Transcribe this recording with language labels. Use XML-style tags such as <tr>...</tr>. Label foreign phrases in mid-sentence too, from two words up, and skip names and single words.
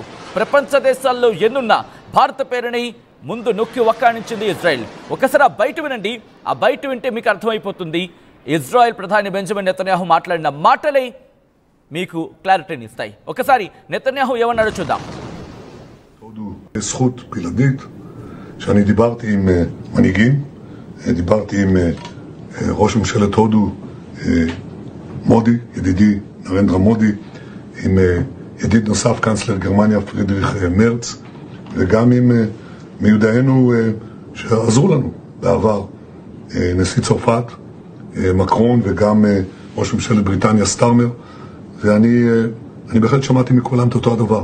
<te>ప్రపంచ దేశాల్లో ఎన్నున్నా భారత పేరుని ముందు నొక్కి వక్కాణించింది ఇజ్రాయెల్. ఒకసారి ఆ బయట వినండి. ఆ బయట వింటే మీకు అర్థమైపోతుంది ఇజ్రాయెల్ ప్రధాని బెంజమిన్ నెతన్యాహు మాట్లాడిన మాటలే మీకు క్లారిటీని ఇస్తాయి. ఒకసారి నెతన్యాహు ఏమన్నాడో చూద్దాం.</te> <he>זכות בלעדית שאני דיברתי עם מנהיגים, דיברתי עם ראש ממשלת הודו מודי, ידידי נרנדרה מודי, עם ידיד נוסף קאנצלר גרמניה פרידריך מרץ, וגם עם מיודענו שעזרו לנו בעבר, נשיא צרפת מקרון וגם ראש ממשלת בריטניה סטארמר, ואני בהחלט שמעתי מכולם את אותו הדבר.</he>